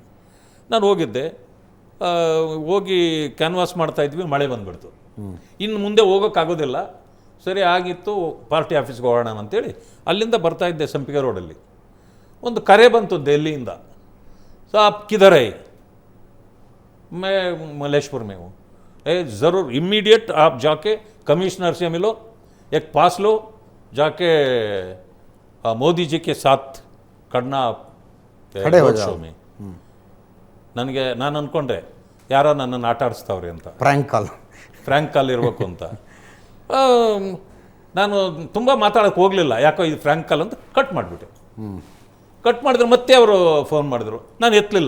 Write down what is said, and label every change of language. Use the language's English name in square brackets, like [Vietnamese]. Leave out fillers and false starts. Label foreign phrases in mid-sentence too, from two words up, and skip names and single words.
[Kannada] ನಾನು ಹೋಗಿದ್ದೆ, ಹೋಗಿ ಕ್ಯಾನ್ವಾಸ್ ಮಾಡ್ತಾಯಿದ್ವಿ, ಮಳೆ ಬಂದುಬಿಡ್ತು. ಇನ್ನು ಮುಂದೆ ಹೋಗೋಕ್ಕಾಗೋದಿಲ್ಲ, ಸರಿ ಆಗಿತ್ತು, [English] party office [Kannada] ಹೋಗೋಣ ಅಂತೇಳಿ ಅಲ್ಲಿಂದ ಬರ್ತಾಯಿದ್ದೆ. ಸಂಪಿಗೆ ರೋಡಲ್ಲಿ ಒಂದು ಕರೆ ಬಂತು ದಿಲ್ಲಿಯಿಂದ, [Hindi] साब किधर है, मैं मलेशपुर में हूँ, ज़रूर इमीडिएट आप जाके कमिश्नर से मिलो, एक पास लो, जाके मोदी जी के साथ करना रोड शो में. [Kannada] ನನಗೆ ನಾನು ಅಂದ್ಕೊಂಡೆ ಯಾರೋ ನನ್ನನ್ನು ಆಟ ಆಡಿಸ್ತಾವ್ರಿ ಅಂತ, [English] prank call [Kannada] ಇರಬೇಕು ಅಂತ. ನಾನು ತುಂಬ ಮಾತಾಡೋಕ್ಕೆ ಹೋಗಲಿಲ್ಲ, ಯಾಕೋ ಇದು [English] prank call [Kannada] ಅಂತ ಕಟ್ ಮಾಡಿಬಿಟ್ಟೆ. ಕಟ್ ಮಾಡಿದ್ರು, ಮತ್ತೆ ಅವರು ಫೋನ್ ಮಾಡಿದ್ರು, ನಾನು ಎತ್ತಲಿಲ್ಲ.